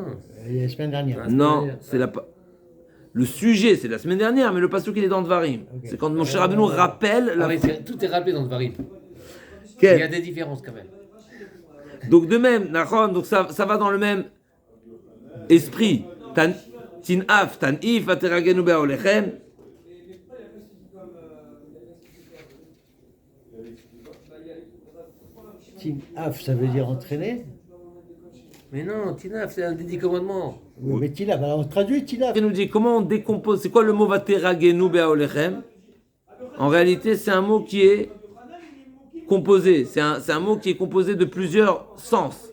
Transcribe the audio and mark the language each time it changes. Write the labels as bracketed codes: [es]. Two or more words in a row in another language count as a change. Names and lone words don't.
[fr] Il y a la semaine dernière. Non, c'est le sujet, c'est la semaine dernière, mais le pasuk il est dans Dvarim. Okay. C'est quand mon cher Rabbeinu rappelle la. Tout est rappelé dans Dvarim. Il y a des différences quand même. Donc de même, donc ça va dans le même esprit. [he] תינף, תניף, ותרגנו באהליכם. [fr] Tinaf, ça veut dire entraîner. Mais non, Tinaf, c'est un des 10 commandements. Oui, mais Tinaf, alors on traduit Tinaf. Il nous dit comment on décompose, c'est quoi le mot [he] ותרגנו באהליכם? [fr] En réalité, c'est un mot qui est composé, c'est un mot qui est composé de plusieurs sens.